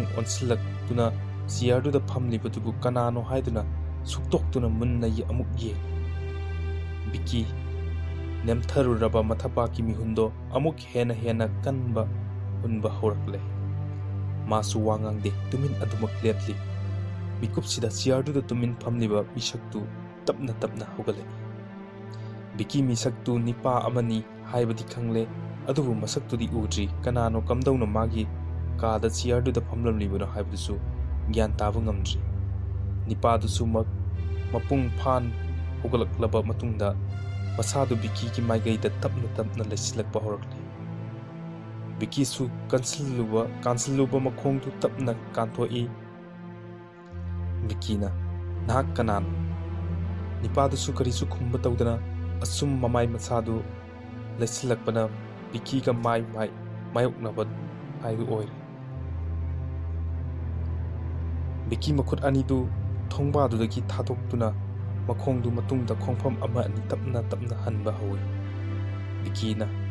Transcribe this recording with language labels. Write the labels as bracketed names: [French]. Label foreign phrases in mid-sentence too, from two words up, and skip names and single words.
[Manipuri] onsilakuna siarduda phamlibadubu kanano haiduna suktoktuna munna yi amuk ye Biki nemtharuraba mathapaki mihundo amuk hena kanba hunba horakle masu wangangde tumin adumak lepli mikupsida siarduda tumin phamliba misaktu tapna hogale Biki misaktu nipa amani haibadi khangle adubu masaktudi udri kanano kamdawna magi kada siarduda phamlamlibuna haibusu gyan tabu ngamdri nipa du sumak mapung phan hogalaklaba matungda masadu Biki ki maigaida tapna lesilakba horakle Biki su kansiluba makhongdu tapna kanthoi Bikina nahak kanan nipa du su karisu khumba tawdana asum mamai masadu lesilakbana Biki ka mayoknaba haidu oire Biki makhut anidu thongbadudagi thatoktuna makhongdu matungda khongpham ama ani tapna hanba hawi Bikina